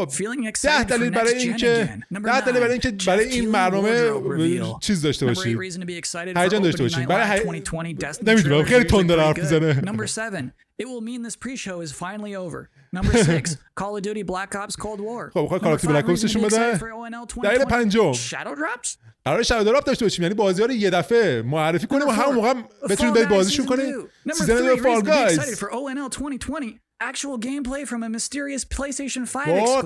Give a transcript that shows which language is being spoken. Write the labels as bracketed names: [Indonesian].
[English] Feeling excited for next gen again. Number 9. [Persian] برای این برنامه چیز داشته باشید. [English] Reason to be excited for Opening Night Live 2020. [Persian] نمیدونم خیلی تند حرف میزنه. [English] Number 7. It will mean this pre-show is finally over. Number 6. Call of Duty Black Ops Cold War. [Persian] خب کال آف دیوتی بلک اپس نشون بده. دلیل پنجم. [English] Shadow Drops. [Persian] قرار شادو دراپ داشته باشیم، یعنی بازی‌ها رو یه دفعه معرفی کنیم و همون موقع بتونیم برید بازیشون کنیم. سیزن دو فال گایز. [English] Actual gameplay from a mysterious PlayStation 5 exclusive.